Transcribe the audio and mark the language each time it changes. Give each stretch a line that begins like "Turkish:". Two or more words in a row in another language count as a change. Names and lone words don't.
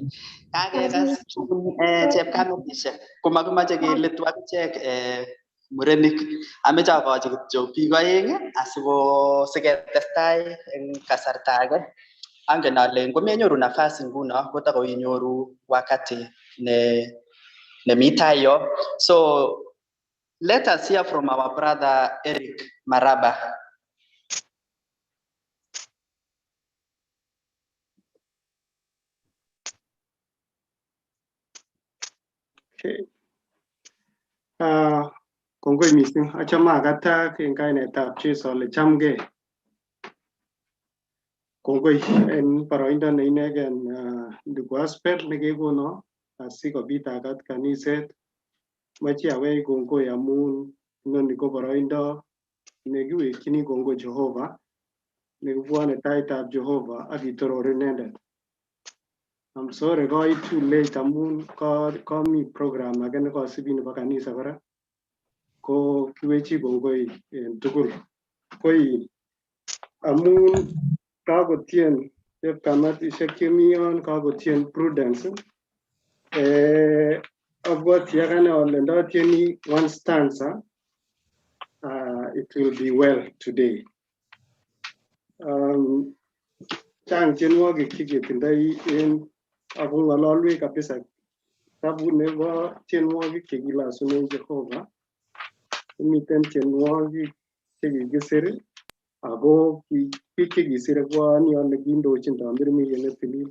Kalenjin: Kakekas chepkametisiek komakimache keletu akichek murenik. Ameche akochi kityo biik oeng siketestai eng kasarta age. Angen ale ngomenyoru nafasi nguno kotakoinyoru wakati nemi tai yo.
English: So let us hear from our brother Eric Maraba. Okay.
Kalenjin: Kongoi missing. Achama kata eng kainetab Jesu ole chamgei. Kongoi en boroindo ne inegen ndugu Asper nekekono asikobit akat kaniset. Machi awei kongoi amun inoni ko boroindo nekiwekchini kongoi Jehovah nekibwone taitab Jehovah ak kitoror inendet.
English: I'm sorry
Kalenjin: koit
English: too late
Kalenjin: amun komi program age nekosibi nebo kanisa kora. Ko kiwechi kongoi en tugul. Koi amun kakotien chepkamatisiek chemi yon, kakotien Prudence. Abwoti akane ole ndotieni
English: one stanza, it will be well today.
Kalenjin: Chang tienwogik cheketindoi en ako ng'ololwech kabisa tabu nebo tienwogik chekilosunen Jehovah. Miten tienwogik chekikisir ako biik chekisire koani ale kindochin tamirmiriet netilil.